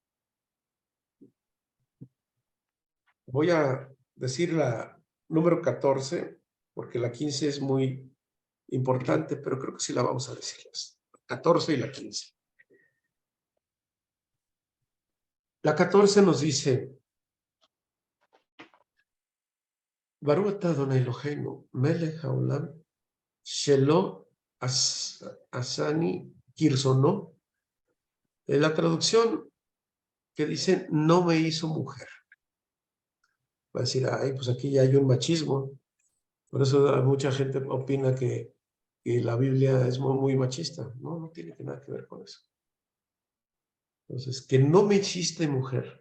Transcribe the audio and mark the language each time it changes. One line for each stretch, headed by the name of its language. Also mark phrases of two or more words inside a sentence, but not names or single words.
Spanish: Voy a decir la número 14, porque la 15 es muy importante, pero creo que sí la vamos a decir. La 14 y la 15. La 14 nos dice,
Hebrew: ברוך אתה אדוני אלוהינו, מלך העולם, שלא עשני כרצונו.
Spanish: La traducción que dicen, no me hizo mujer. Va a decir, ay, pues aquí ya hay un machismo. Por eso mucha gente opina que la Biblia es muy machista. No, no tiene nada que ver con eso. Entonces, que no me hiciste mujer.